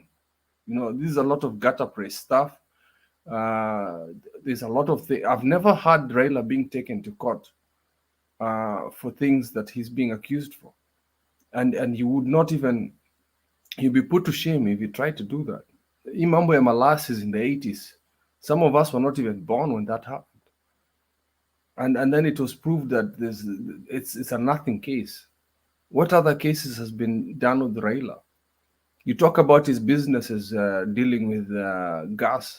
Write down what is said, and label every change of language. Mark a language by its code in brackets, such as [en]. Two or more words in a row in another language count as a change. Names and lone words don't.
[en] You know, this is a lot of gutter press stuff. There's a lot of things. I've never had Raila being taken to court for things that he's being accused for. And he would not even, he'd be put to shame if he tried to do that. [sw] Imambo ya [en] Malasis in the 80s, some of us were not even born when that happened. And then it was proved that it's a nothing case. What other cases has been done with Raila? You talk about his businesses dealing with gas.